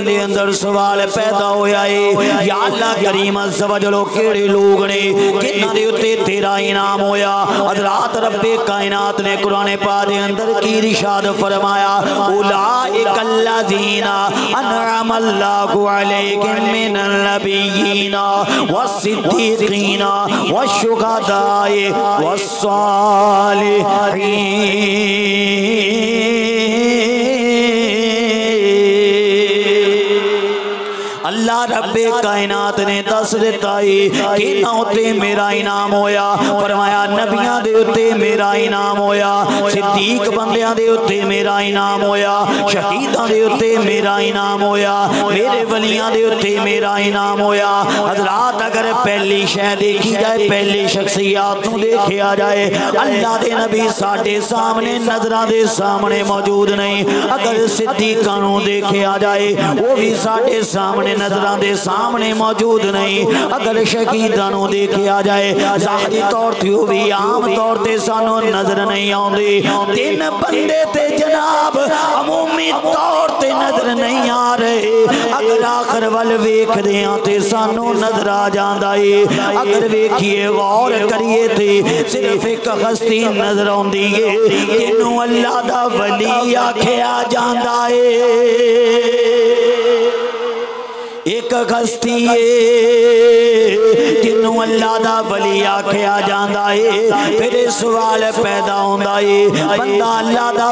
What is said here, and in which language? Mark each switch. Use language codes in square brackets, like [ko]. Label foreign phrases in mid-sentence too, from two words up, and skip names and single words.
[pa] دے اندر سوال پیدا ہویا ہے یا اللہ کریم عز و جل کیڑے لوگ نے جنہاں دے اوتے تیرا انعام ہویا حضرات رب کائنات نے قرآن پاک دے اندر کی ارشاد فرمایا [ar] اولئک الذین انعم اللہ علیہم من النبیین والصدیقین والشہداء والصالحین [pa] اللہ رب کائنات نے دس دیتا ہے کہ نہ ہوتے میرا انعام ہویا فرمایا نبیاں دے ہوتے میرا انعام ہویا صدیق بندیاں دے ہوتے میرا انعام ہویا شہیداں دے ہوتے میرا انعام ہویا میرے ولیاں دے ہوتے میرا انعام ہویا حضرات اگر پہلی شے دیکھی جائے پہلی شخصیات نو دیکھیا جائے اللہ دے نبی ساڈے سامنے نظراں دے سامنے موجود نہیں اگر صدیقاں نو دیکھیا جائے وہ بھی ساڈے سامنے نظراں دے سامنے موجود نہیں اگر شہیداں نو دیکھیا جائے ظاہری طور تے وہ بھی عام طور تے سانو نظر نہیں آوندے تین بندے تے جناب عمومی طور تے نظر نہیں آ رہے اگر آخر ول ویکھ دیاں تے سانو نظر آ جاندا ہے اگر ویکھیے غور کریے تے صرف ایک ہستی نظر آندی ہے جنوں اللہ دا ولی آکھیا جاندا ہے ایک ہستی ہے جنوں اللہ دا ولی آکھیا جاندا ہے پھر سوال پیدا ہوندا ہے بندہ اللہ دا